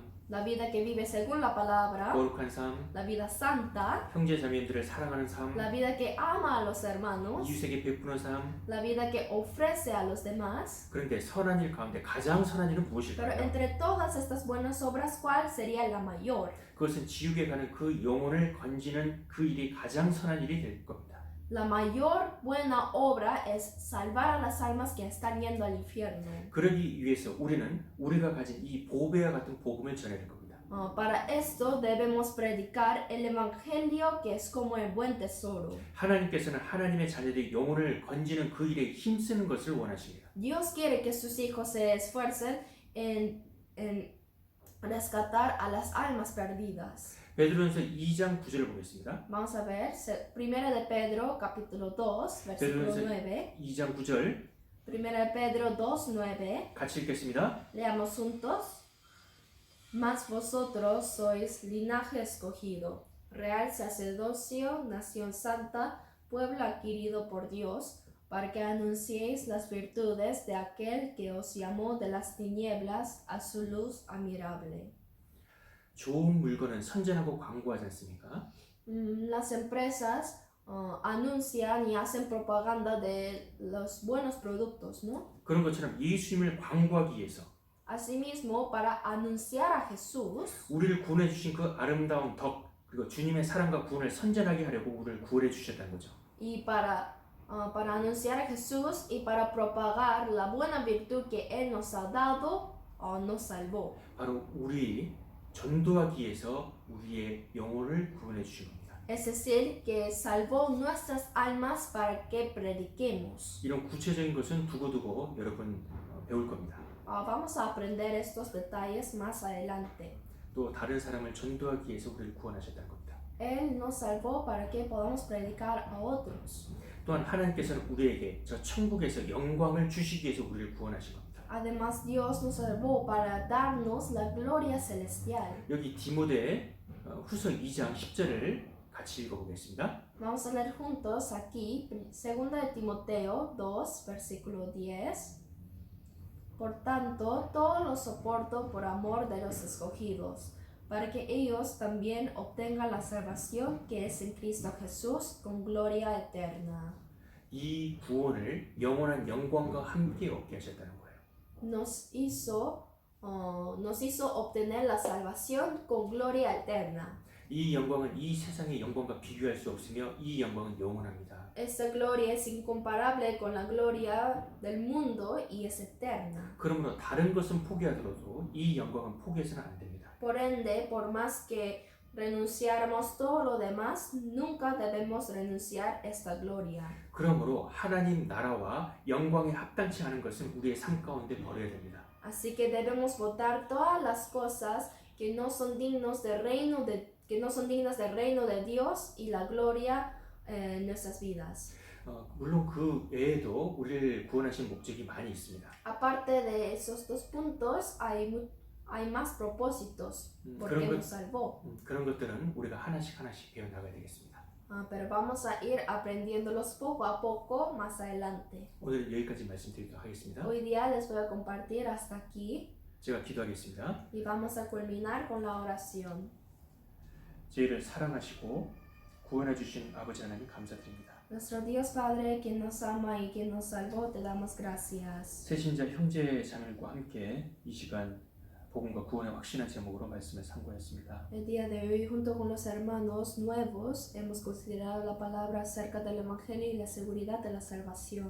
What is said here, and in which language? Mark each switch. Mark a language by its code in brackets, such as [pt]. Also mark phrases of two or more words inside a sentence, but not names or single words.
[es] La vida que vive según la palabra, [ko] 거룩한 삶, [es] la vida santa, [ko] 형제 자매들을 사랑하는 삶, [es] la vida que ama a los hermanos, [ko] 이웃에게 베푸는 삶. [es] la vida que ofrece a los demás. [ko] 그런데 선한 일 가운데 가장 선한 일은 [es] Pero [ko] 무엇일까요? [es] entre todas estas buenas obras, ¿cuál sería la mayor? [ko] 그것은 지옥에 가는 그 영혼을 건지는 그 일이 가장 선한 일이 될 겁니다. [es] La mayor buena obra es salvar a las almas que están yendo al infierno. [ko] 그러기 위해서 우리는 우리가 가진 이 보배와 같은 복음을 전해야 될 겁니다. [es] Para esto debemos predicar el evangelio que es como el buen tesoro. [ko] 하나님께서는 하나님의 자녀들이 영혼을 건지는 그 일에 힘쓰는 것을 원하십니다. [es] Dios quiere que sus hijos se esfuercen en rescatar a las almas perdidas. [ko] 베드로전서 2장 9절을 보겠습니다. [es] Vamos a ver, Primera de Pedro, capítulo 2, versículo 9. [ko] 2장 9절 [es] Primera de Pedro 2, 9. [ko] 같이 읽겠습니다. [es] Leamos juntos. Mas vosotros sois linaje escogido, real sacerdocio, nación santa, pueblo adquirido por Dios, para que anunciéis las virtudes de aquel que os llamó de las tinieblas a su luz admirable. [ko] 좋은 물건은 선전하고 광고하지 않습니까? [es] Las empresas anuncian y hacen propaganda de los buenos productos, ¿no? [ko] 그런 것처럼 예수님을 광고하기 위해서 [es] Asimismo, para anunciar a Jesús, [ko] 우리를 구원해 주신 그 아름다운 덕 그리고 주님의 사랑과 구원을 선전하게 하려고 우리를 구원해 주셨다는 거죠. [es] y para anunciar a Jesús y para propagar la buena virtud que Él nos ha dado o nos salvó. [ko] 바로 우리 전도하기 위해서 우리의 영혼을 구원해 주신 겁니다. [es] Es decir, que salvó nuestras almas para que prediquemos. [ko] 이런 구체적인 것은 두고두고 여러분 배울 겁니다. [es] Vamos a aprender estos detalles más adelante. [ko] 또 다른 사람을 전도하기 위해서 우리를 구원하셨다는 겁니다. [es] Él nos salvó para que podamos predicar a otros. [ko] 또한 하나님께서는 우리에게 저 천국에서 영광을 주시기 위해서 우리를 구원하신 겁니다. [es] Además, Dios nos salvó para darnos la gloria celestial. [ko] 여기 디모데 후서 2장 10절을 같이 읽어보겠습니다. [es] Vamos a leer juntos aquí, 2 de Timoteo 2, versículo 10. Por tanto, todo lo soporto por amor de los escogidos, para que ellos también obtengan la salvación que es en Cristo Jesús con gloria eterna. [ko] 이 구원을 영원한 영광과 함께 얻게 하셨다는 거예요. [es] Nos hizo obtener la salvación con gloria eterna. [ko] 이 영광은 이 세상의 영광과 비교할 수 없으며 이 영광은 영원합니다. [es] Esta gloria es incomparable con la gloria del mundo y es eterna. [ko] 그러므로 다른 것은 포기하더라도 이 영광은 포기해서는 안 됩니다. [es] Por ende, por más que renunciáramos todo lo demás, nunca debemos renunciar esta gloria. [ko] 그러므로 하나님 나라와 영광에 합당치 않은 것은 우리의 삶 가운데 버려야 됩니다. [es] Así que debemos botar todas las cosas que no son dignas del reino de Dios y la gloria en nuestras vidas. [ko] 물론 그 외에도 우리를 구원하신 목적이 많이 있습니다. [es] Aparte de esos dos puntos, hay más propósitos porque nos salvó. [ko] 그런 것들은 우리가 하나씩 배워나가야 되겠습니다. [es] Pero vamos a ir aprendiéndolos poco a poco más adelante. [ko] 오늘 여기까지 말씀드리도록 하겠습니다. [es] Hoy día les voy a compartir hasta aquí. [ko] 제가 기도하겠습니다. [es] Y vamos a culminar con la oración. [ko] 저희를 사랑하시고 구원해 주신 아버지 하나님 감사드립니다. [es] Nuestro Dios Padre, quien nos ama y quien nos salvó, te damos gracias. [ko] 새신자 형제 자매들과 함께 이 시간 복음과 구원의 확신한 제목으로 말씀을 상고했습니다. [es] El día de hoy, junto con los hermanos nuevos, hemos considerado la palabra acerca del Evangelio y la seguridad de la salvación.